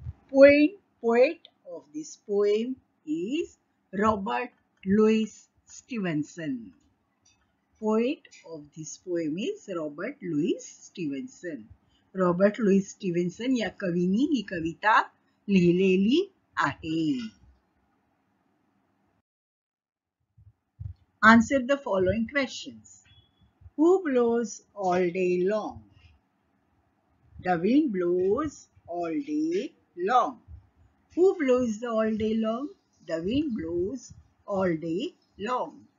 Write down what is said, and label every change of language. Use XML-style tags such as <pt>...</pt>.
<en>Poet of this poem is Robert Louis Stevenson. Poet of this poem is Robert Louis Stevenson.</en> <mr>Robert Lewis स्टीव्हन्सन या कवीनी ही कविता लिहिलेली आहे.</mr> <en>Answer the following questions. Who blows all day long? The wind blows all day long. Who blows all day long? The wind blows all day long.</en>